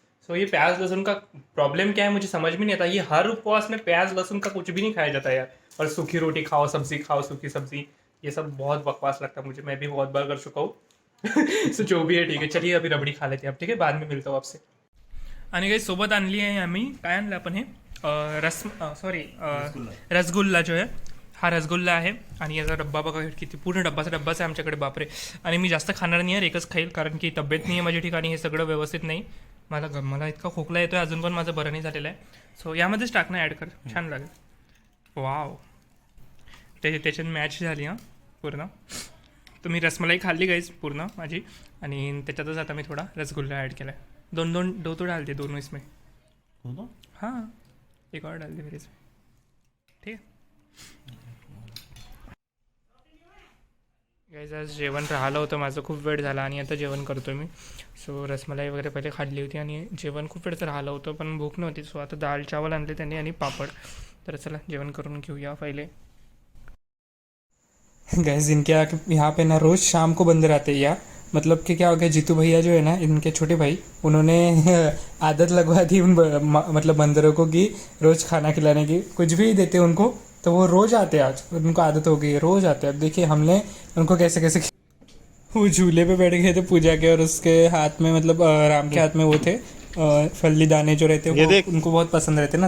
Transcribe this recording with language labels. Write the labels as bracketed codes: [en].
[hi] सो ये प्याज लहसुन का प्रॉब्लम क्या है मुझे समझ में नहीं आता, ये हर उपवास में प्याज लहसुन का कुछ भी नहीं खाया जाता यार। और सूखी रोटी खाओ, सब्जी खाओ, सूखी सब्जी, ये सब बहुत बकवास लगता है मुझे, मैं भी बहुत बार कर चुका हूँ। सो जो भी है ठीक है, चलिए अभी रबड़ी खा लेते हैं अब, ठीक है, बाद में मिलता हूँ आपसे। [mr] आणि काही सोबत आणली आहे आम्ही, काय आणलं आपण हे रसगुल्ला जो आहे, हा रसगुल्ला आहे। आणि याचा डब्बा बघा किती, पूर्ण डब्बाचा आहे आमच्याकडे, बापरे। आणि मी जास्त खाणार नाही आहे, एकच खाईल, कारण की तब्येत नाही आहे माझ्या ठिकाणी, हे सगळं व्यवस्थित नाही, मला इतका खोकला येतो आहे, अजून पण माझं बरं नाही झालेलं आहे। सो यामध्येच टाकणं ॲड कर, छान लागेल। वाव, त्याच्यात मॅच झाली हां पूर्ण, तर मी रसमलाई खाल्ली गाईज पूर्ण माझी आणि त्याच्यातच आता मी थोडा रसगुल्ला ॲड केला आहे. [hi] दो तो डाल दे दोनों इसमें. हाँ एक और डाल दे मेरे इसमें. [mr] ठीक आहे गाईज. आज जेवण राहिलं होतं माझं, खूप वेळ झाला आणि आता जेवण करतो मी. सो रसमलाई वगैरे पहिले खाल्ली होती आणि जेवण खूप वेळचं राहिलं होतं पण भूक नव्हती. सो आता दाल चावल आणले त्यांनी आणि पापड. तर चला जेवण करून घेऊया पहिले. [hi] गैस इनके यहाँ पे ना रोज़ शाम को बंदर आते हैं या मतलब कि क्या हो गया, जीतू भैया जो है ना इनके छोटे भाई, उन्होंने आदत लगवा दी उन मतलब बंदरों को कि रोज़ खाना खिलाने की. कुछ भी देते उनको तो वो रोज़ आते हैं. आज उनको आदत हो गई है, रोज़ आते हैं. अब देखिए हमने उनको कैसे कैसे वो झूले पे बैठ गए थे पूजा के और उसके हाथ में मतलब राम के हाथ में वो थे फल्ली दाने जो रहते हैं वो उनको बहुत पसंद रहते हैं ना.